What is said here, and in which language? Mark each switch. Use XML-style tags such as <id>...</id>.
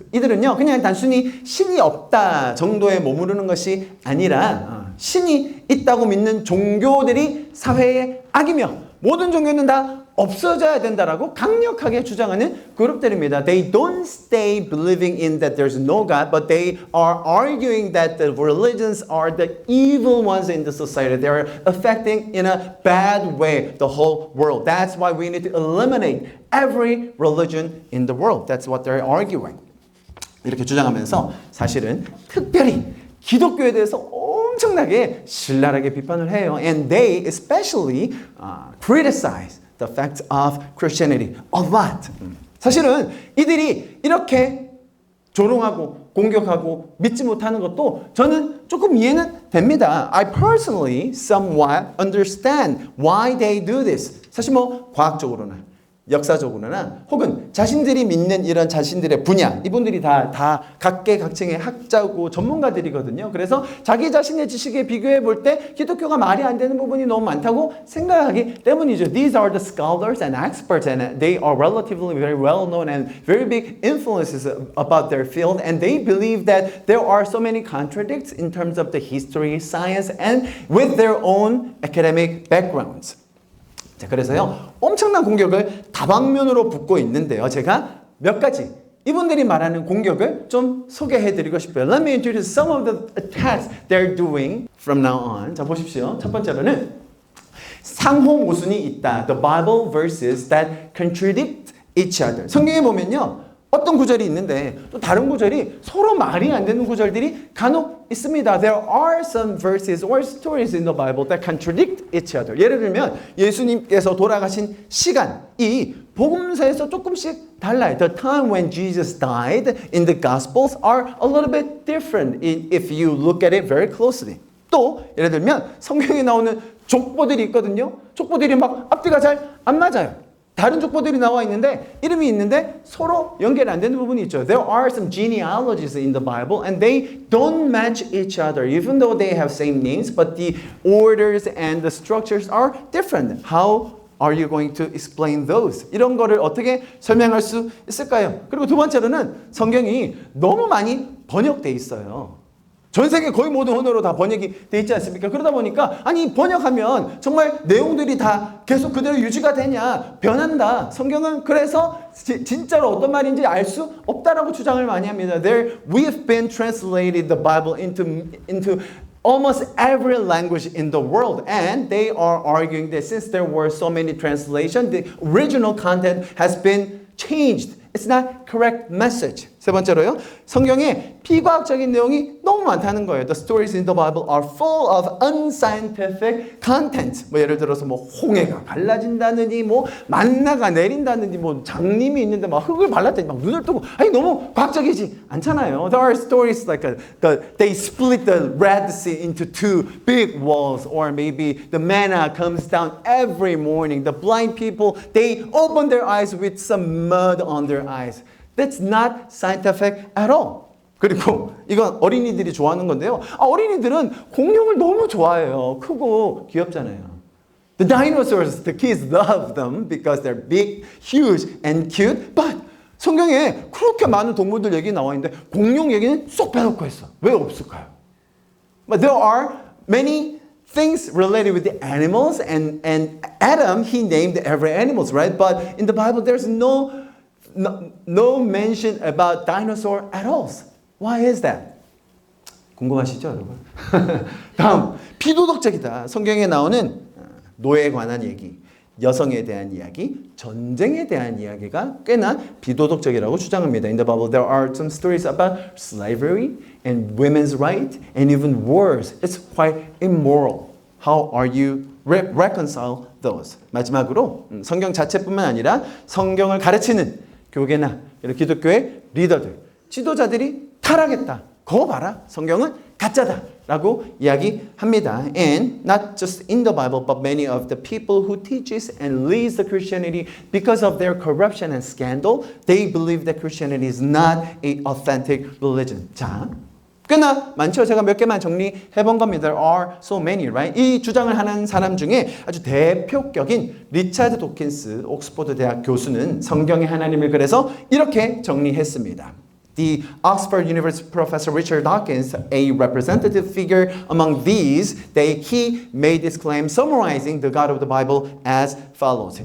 <ko>이들은요, 그냥 단순히 신이 없다 정도에 머무르는 것이 아니라 신이 있다고 믿는 종교들이 사회의 악이며 모든 종교는 다 없어져야 된다라고 강력하게 주장하는 그룹들입니다.</ko> <en>They don't stay believing in that there's no God, but they are arguing that the religions are the evil ones in the society. They are affecting in a bad way the whole world. That's why we need to eliminate every religion in the world. That's what they're arguing.</en> <ko>이렇게 주장하면서 사실은 특별히 기독교에 대해서 엄청나게 신랄하게 비판을 해요.</ko> <en>And they especially criticize the facts of Christianity a lot.</en> <ko>사실은 이들이 이렇게 조롱하고 공격하고 믿지 못하는 것도 저는 조금 이해는 됩니다.</ko> <en>I personally somewhat understand why they do this.</en> <ko>사실 뭐 과학적으로나 역사적으로나 혹은 자신들이 믿는 이런 자신들의 분야, 이분들이 다 각계각층의 학자고 전문가들이거든요. 그래서 자기 자신의 지식에 비교해 볼 때 기독교가 말이 안 되는 부분이 너무 많다고 생각하기 때문이죠.</ko> <en>These are the scholars and experts and they are relatively very well known and very big influences about their field, and they believe that there are so many contradicts in terms of the history, science, and with their own academic backgrounds.</en> <ko>자, 그래서요, 엄청난 공격을 다방면으로 붙고 있는데요. 제가 몇 가지 이분들이 말하는 공격을 좀 소개해드리고 싶어요.</ko> <en>Let me introduce some of the attacks they're doing from now on.</en> <ko>자, 보십시오. 첫 번째로는 상호 모순이 있다.</ko> <en>The Bible verses that contradict each other.</en> <ko>성경에 보면요, 어떤 구절이 있는데 또 다른 구절이 서로 말이 안 되는 구절들이 간혹 있습니다.</ko> <en>There are some verses or stories in the Bible that contradict each other.</en> <ko>예를 들면 예수님께서 돌아가신 시간이 복음서에서 조금씩 달라요.</ko> <en>The time when Jesus died in the Gospels are a little bit different if you look at it very closely.</en> <ko>또 예를 들면 성경에 나오는 족보들이 있거든요. 족보들이 막 앞뒤가 잘 안 맞아요. 다른 족보들이 나와 있는데 이름이 있는데 서로 연결이 안 되는 부분이 있죠.</ko> <en>There are some genealogies in the Bible and they don't match each other even though they have same names, but the orders and the structures are different. How are you going to explain those?</en> <ko>이런 거를 어떻게 설명할 수 있을까요? 그리고 두 번째로는 성경이 너무 많이 번역돼 있어요. 전 세계 거의 모든 언어로 다 번역이 돼 있지 않습니까? 그러다 보니까 아니 번역하면 정말 내용들이 다 계속 그대로 유지가 되냐? 변한다. 성경은 그래서 진짜로 어떤 말인지 알 수 없다라고 주장을 많이 합니다.</ko> <en>We've been translated the Bible into almost every language in the world, and they are arguing that since there were so many translations, the original content has been changed. It's not correct message.</en> <ko>세 번째로요, 성경에 비과학적인 내용이 너무 많다는 거예요.</ko> <en>The stories in the Bible are full of unscientific content.</en> <ko>뭐 예를 들어서 뭐 홍해가 갈라진다느니, 뭐 만나가 내린다느니, 뭐 장님이 있는데 막 흙을 발랐더니 막 눈을 뜨고, 아니 너무 과학적이지 않잖아요.</ko> <en>There are stories like they split the Red Sea into two big walls, or maybe the manna comes down every morning. The blind people, they open their eyes with some mud on their eyes. That's not scientific at all.</en> <ko>그리고 이건 어린이들이 좋아하는 건데요. 어린이들은 공룡을 너무 좋아해요. 크고 귀엽잖아요.</ko> <en>The dinosaurs, the kids love them because they're big, huge, and cute. But</en> <ko>성경에 그렇게 많은 동물들 얘기 나와 있는데 공룡 얘기는 쏙 빼놓고 있어. 왜 없을까요?</ko> <en>But there are many things related with the animals, and Adam, he named every animals, right? But in the Bible, there's no mention about dinosaur at all. Why is that?</en> <ko>궁금하시죠, 여러분? 다음, 비도덕적이다. 성경에 나오는 노예에 관한 얘기, 여성에 대한 이야기, 전쟁에 대한 이야기가 꽤나 비도덕적이라고 주장합니다.</ko> <en>In the Bible, there are some stories about slavery and women's right and even wars. It's quite immoral. How are you reconcile those?</en> <ko>마지막으로 성경 자체뿐만 아니라 성경을 가르치는 교계나 이런 기독교의 리더들, 지도자들이 타락했다. 거거 봐라. 성경은 가짜다. 라고 이야기합니다.</ko> <en>And not just in the Bible, but many of the people who teaches and leads the Christianity, because of their corruption and scandal, they believe that Christianity is not an authentic religion.</en> <ko>자, 꽤나 많죠. 제가 몇 개만 정리해 본 겁니다.</ko> <en>There are so many, right?</en> <ko>이 주장을 하는 사람 중에 아주 대표격인 리차드 도킨스 옥스퍼드 대학 교수는 성경의 하나님을 그래서 이렇게 정리했습니다.</ko> <en>The Oxford University professor Richard Dawkins, a representative figure among these, he made this claim summarizing the God of the Bible as follows.</en>